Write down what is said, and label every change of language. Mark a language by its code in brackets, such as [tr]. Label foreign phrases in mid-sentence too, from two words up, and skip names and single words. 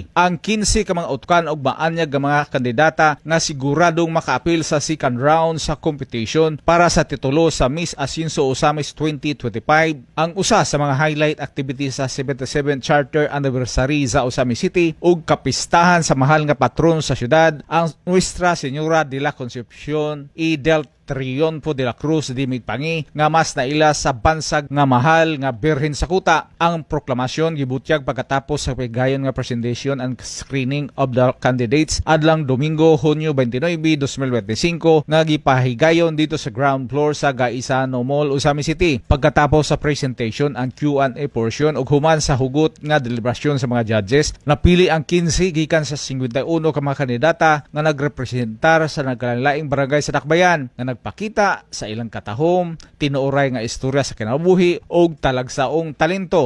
[ceb] Ang 15 ka mga utkan ug maanyag nga mga kandidata nga siguradong makaapil sa [en] second round [ceb] sa competition para sa titulo sa Miss Ascenso Ozamis 2025. Ang usa sa mga [en] highlight activities [ceb] sa 77th Charter Anniversary sa Ozamis City ug kapistahan sa mahal nga patron sa syudad, ang Nuestra Señora de la Concepcion y del Triunfo de la Cruz di Migpangi nga mas naila sa bansag nga mahal nga Birhen sa Kuta. Ang proklamasyon gibutyag pagkatapos sa pagayon nga [en] presentation and screening of the candidates [ceb] adlang Domingo, Hunyo 29, 2025 nga gipahigayon dito sa ground floor sa Gaisano Mall, Ozamis City. Pagkatapos sa presentation ang [en] Q&A portion [ceb] ug human sa hugot nga deliberasyon sa mga judges, napili ang 15 gikan sa 51 ka mga kandidata nga nagrepresentar sa nagkalain-laing barangay sa Dakbayan nga pakita sa ilang katahom, tinuoray nga istorya sa kinabuhi o talagsaong talento.